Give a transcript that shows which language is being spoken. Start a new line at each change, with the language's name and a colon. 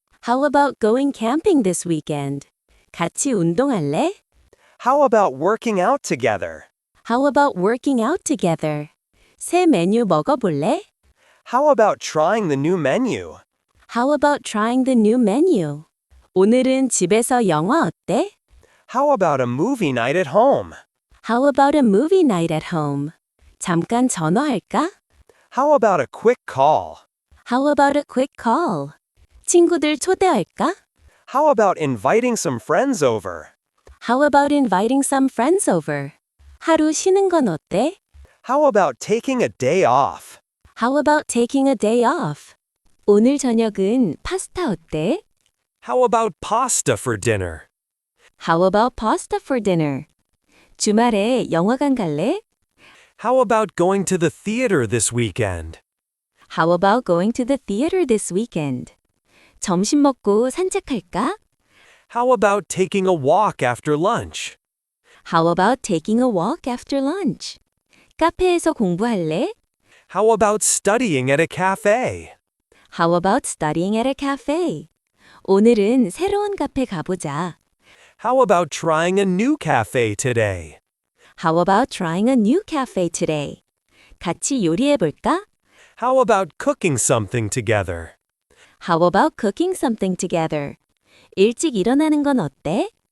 English: How about going camping this weekend?
Korean: 같이 운동할래?
English: How about working out together? How about working out together?
Korean: 새 메뉴 먹어볼래?
English: How about trying the new menu? How about trying the new menu?
Korean: 오늘은 집에서 영화 어때?
English: How about a movie night at home? How about a movie night at home?
Korean: 잠깐 전화할까?
English: How about a quick call? How about a quick call?
Korean: 친구들 초대할까?
English: How about inviting some friends over? How about inviting some friends over?
Korean: 하루 쉬는 건 어때?
English: How about taking a day off? How about taking a day off?
Korean: 오늘 저녁은 파스타 어때?
English: How about pasta for dinner? How about pasta for dinner?
Korean: 주말에 영화관 갈래?
English: How about going to the theater this weekend? How about going to the theater this weekend?
Korean: 점심 먹고 산책할까?
English: How about taking a walk after lunch? How about taking a walk after lunch?
Korean: 카페에서 공부할래?
English: How about studying at a cafe? How about studying at a cafe?
Korean: 오늘은 새로운 카페 가보자.
English: How about trying a new cafe today? How about trying a new cafe today?
Korean: 같이 요리해볼까?
English: How about cooking something together? How about cooking something together?
Korean: 일찍 일어나는 건 어때?